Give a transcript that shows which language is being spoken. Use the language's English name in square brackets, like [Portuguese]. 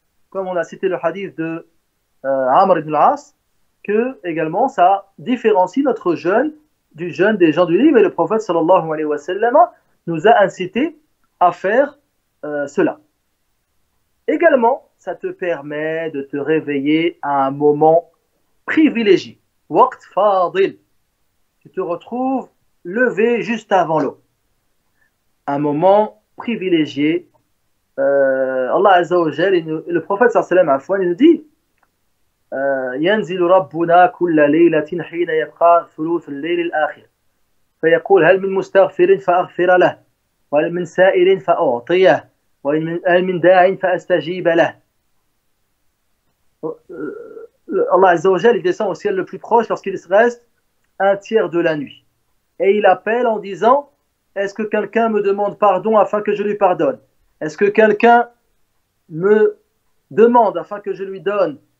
[French] comme on a cité le hadith de Amr ibn al-As, que également ça différencie notre jeûne du jeûne des gens du livre, et le prophète sallallahu alayhi wa sallam nous a incité à faire cela. Également, ça te permet de te réveiller à un moment privilégié. Waqt fadil. Tu te retrouves levé juste avant l'eau. Un moment privilégié. Allah Azza wa Jal, le prophète sallallahu alayhi wa sallam, il nous dit [Arabic] ينزل ربنا كل ليلة حين يبقى ثلث الليل الآخر فيقول هل من مستغفر فأغفر له وهل من سائل فأعطيه وهل من داع فأستجيب له. [French] Allah Azza wa Jal, il descend au ciel le plus proche lorsqu'il reste un tiers de la nuit. Et il appelle en disant, est-ce que quelqu'un me demande pardon afin que je lui pardonne? Est-ce que quelqu'un me demande afin que je lui donne?